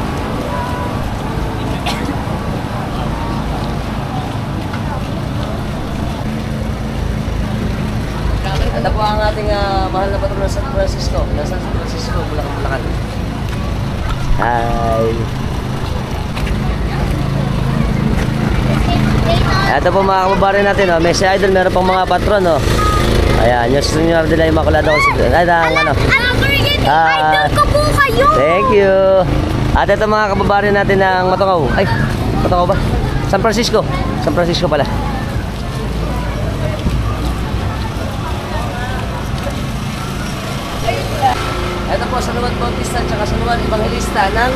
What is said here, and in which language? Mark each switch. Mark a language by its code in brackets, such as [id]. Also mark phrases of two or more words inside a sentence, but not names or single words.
[tl] Ito po ang ating mahal na patron ng San Francisco. Nasa San Francisco, Bulacan. Hi. Ito po mga kababayan natin, oh. Messi Idol, meron pang mga patron, oh. Ayan, yung Señor de la Immaculada Concepcion. Ay, ano? Idol ko po kayo! [en] Thank you. [tl] At ito mga kababayan natin ng Matungaw. Ay, Matungaw ba? San Francisco. San Francisco pala. Ito po, Saluan Bautista at saka Saluan Evangelista ng